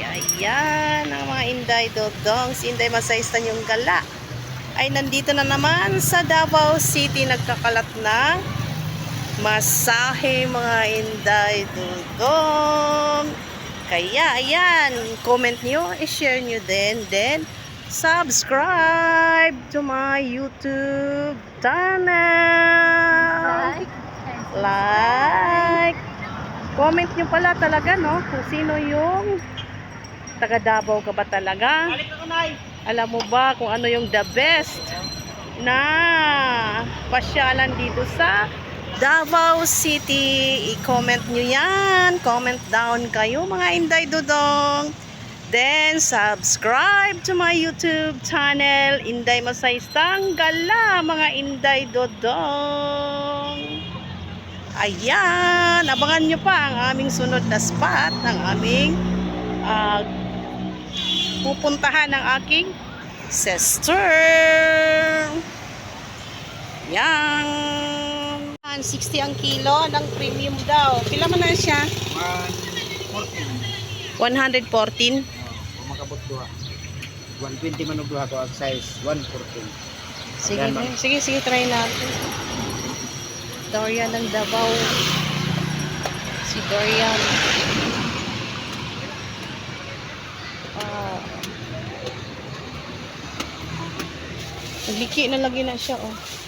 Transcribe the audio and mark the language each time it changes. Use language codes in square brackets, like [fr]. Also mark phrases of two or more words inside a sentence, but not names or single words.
[tl] Ayan, ang mga Inday Dodong. Si Inday Masaystan yung gala ay nandito na naman sa Davao City. Nagkakalat ng masahe mga Inday Dodong. Kaya, ayan, comment nyo, i-share nyo din. [en] Then, subscribe to my YouTube channel. [tl] Like. Comment nyo pala talaga, no? Kung sino yung taga Davao ka ba talaga? Alam mo ba kung ano yung the best na pasyalan dito sa Davao City? I-comment nyo yan. [en] Comment down [tl] kayo mga Inday Dodong. [en] Then, subscribe to my YouTube channel, Inday Masaystang Gala, [tl] mga Inday Dodong. Ayan, abangan nyo pa ang aming sunod na spot, ang aming pupuntahan ng aking sister. Yan. [ceb] 60 ang kilo ng premium daw. Pila man na siya? 114. Kung makabot duha. 120 man og duha to ang size 114. [tl] Sige, sige, try natin. Dorian ng Davao. [ceb] Si Dorian. Nagliki na lagi na siya, oh.